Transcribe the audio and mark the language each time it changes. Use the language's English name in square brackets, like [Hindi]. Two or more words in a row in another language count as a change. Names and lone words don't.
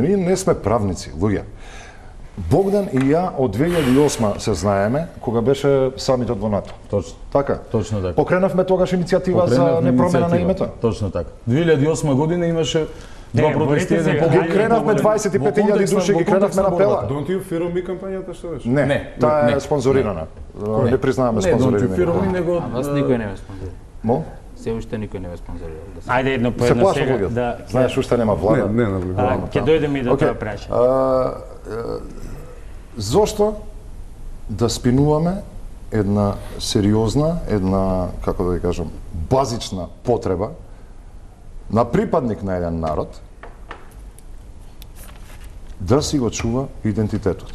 [Macedonian] Ние не сме правници, луѓе. Богдан и ја од 2008 се знаеме, кога беше самитот во НАТО. Точно. Така? Точно така. Покренавме тогаш иницијатива за непромена на името. Точно така. 2008 година имаше два протести, еден Ги кренавме 25.000 души, ги кренавме на пела. [English] Don't you fear me [Macedonian] кампањата што беше? Не, таа е спонзорирана. Не признаваме спонзорирање. него А вас никој не ве спонзорира. Мо? Се уште никој не ве спонзорира. Ајде едно по Се едно плашат сега. луѓето. Знаеш, уште нема влада. Не навлегувам. Ќе дојдеме и до тоа прашање. Зошто да спинуваме една сериозна, како да ви кажам, базична потреба на припадник на еден народ да си го чува идентитетот.